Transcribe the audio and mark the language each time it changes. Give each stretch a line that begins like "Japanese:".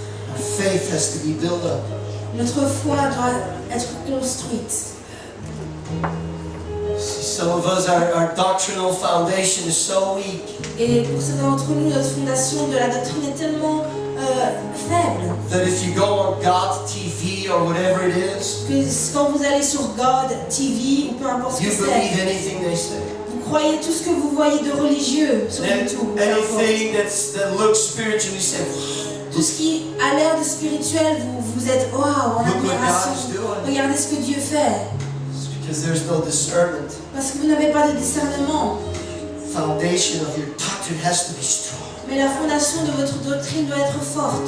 English: Our faith has to be built up.
French: Notre foi doit être construite.
English: See, some of us, our doctrinal foundation is so weak
French: Et pour certains d'entre nous, notre fondation de la doctrine est tellement faible
English: that if you go on God TV or whatever it is,
French: que quand vous allez sur God TV ou peu importe ce
English: you
French: que
English: believe
French: c'est,
English: anything they say.
French: vous croyez tout ce que vous voyez de religieux sur YouTube. peu importe.
English: Anything that looks spiritual, you say,
French: Tout ce qui a l'air de spirituel, vous êtes waouh, en
English: Look what
French: admiration.
English: God's doing.
French: Regardez ce que Dieu fait.
English: It's because there's no discernment.
French: Parce que vous n'avez pas de discernement.
English: Foundation of your doctrine has to be strong,
French: Mais la fondation de votre doctrine doit être forte.